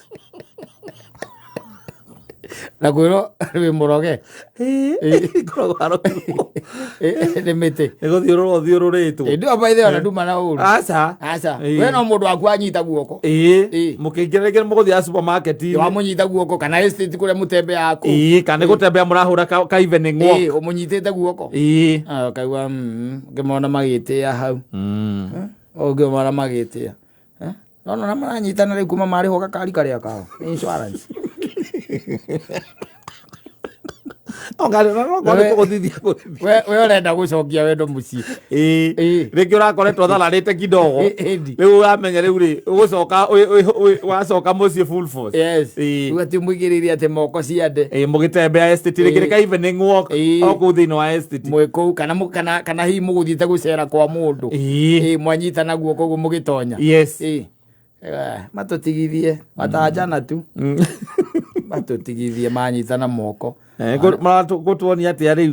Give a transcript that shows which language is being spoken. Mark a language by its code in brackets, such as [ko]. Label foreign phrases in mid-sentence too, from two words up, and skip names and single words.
[ki] na kwĩrwo wĩ mũroge nĩ mĩtĩ nĩgũthiũrũrwo thiũrũrĩtwo ndio baithe ona nduma na ũru aca we no mũndũ waku anyita guoko mũkĩingĩrĩngĩre mũgũthiĩ supermarket wamũnyita guoko kana estate kũrĩa mũtembe yako kana gũtembea mũrahũra ka [en] evening walk [ki] ũmũnyitĩte guoko kaigua ngĩmona magĩtĩa hau ngĩmona magĩtĩa nona maranyitana rĩu kuma marĩho gakari karĩa kao insurance we ũrenda gũcokia wendo mũciĩ rĩngĩ ũrakoretwo thalarĩte kidogo rĩu ũramenya rĩu rĩ ũgũcoka wacoka mũciĩ [en] full force [ki] rĩu atĩ mũigĩrĩire atĩ moko ciande mũgĩtembea estate rĩngĩ ka [en] evening walk [ki] okũu thĩinĩ wa estate mwĩkũu kana hihi mũgũthiĩte gũcera kwa mũndũ mwanyitana guoko ũguo mũgĩtonya matũtigithie matanjana tu matũtigithie manyitana moko gũtuonia atĩa rĩu